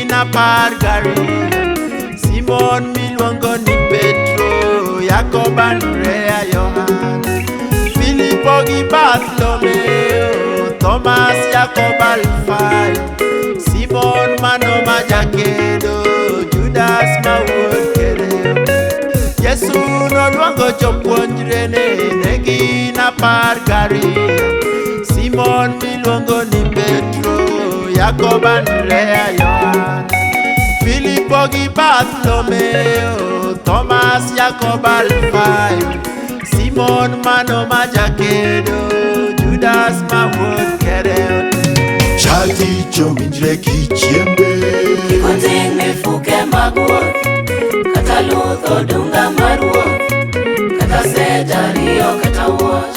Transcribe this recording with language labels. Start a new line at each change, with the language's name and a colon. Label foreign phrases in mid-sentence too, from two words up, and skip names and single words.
Luo (Kenya and Tanzania): gariyo, Simon miluongo ni Petro, Yakobo, Andrea, Yohana, Filipo gi Bartholomeo, Thomas, Yakobo Alfayo, Simon mano ma jakedo, Judas ma wuod Kereo. Yesu noluongo jopuonjrene, ne gin 12, Simon miluongo ni Petro, Yakobo, Andrea, Yohana, Filipo gi Bartholomeo, Thomas, Yakobo Alfayo, Simon mano ma jakedo, Judas ma wuod Kereo. Chati chowinjre kichiembe, Kik oting' mifuke mag wuoth, kata luth odunga mar wuoth, kata set ariyo kata wuoch.